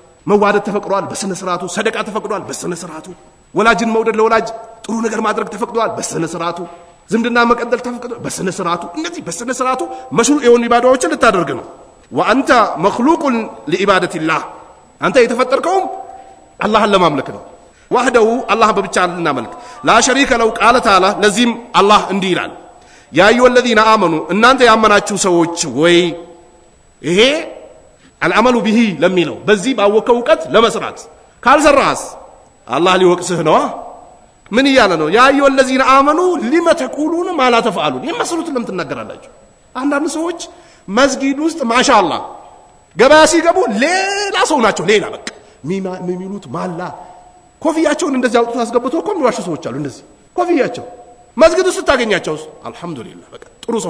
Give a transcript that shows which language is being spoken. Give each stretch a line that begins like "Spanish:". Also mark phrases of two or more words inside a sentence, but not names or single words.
Amharic: መዋደድ ተፈቅዷል በስነ ስርዓቱ ሰደቃ ተፈቅዷል በስነ ስርዓቱ ወላጅን መውደድ ለወላጅ ጥሩ ነገር ማድረግ ተፈቅዷል በስነ ስርዓቱ ዝምድና መቀጠል ተፈቅዷል በስነ ስርዓቱ እነዚህ በስነ ስርዓቱ መሽሩዕ የሆኑ ኢባዳዎችን ልታደርግ ነው
Arabic: وأنت مخلوق لعبادة الله
Amharic: አንተ የተፈጠርከው አላህን ለማምለክ ነው ወህደው አላህ በብቻ ለማምለክ
Arabic: لا شريك له قال تعالى
Amharic: ለዚህም አላህ እንዲህ ይላል
Arabic: يا أيها الذين آمنوا
Amharic: እናንተ ያመናችሁ ሰዎች ወይ ይሄ
Arabic: العمل به
Amharic: ለሚለው በዚህ ባወቀው ዕውቀት ለመስራት ካልሰራስ አላህ ሊወቅስህ ነው ምን ይያለ ነው
Arabic: يا أيها الذين آمنوا لما تقولون ما لا تفعلون
Amharic: የመስሉት ለምን ትናገራላችሁ አንዳንድ ሰዎች መስጊድ ውስጥ ማሻአላህ ገበያ ሲገቡ ሌላ ሰው ናቸው ሌላ በቃ ሚሚሉት ማላ ኮፍያቸውን እንደዚህ አውጥተው አስገብተው እኮ የሚዋሹ ሰዎች አሉ እንደዚህ ኮፍያቸው መስጊድ ውስጥ ታገኛቸው አልহামዱሊላህ በቃ ጥሩ ሰው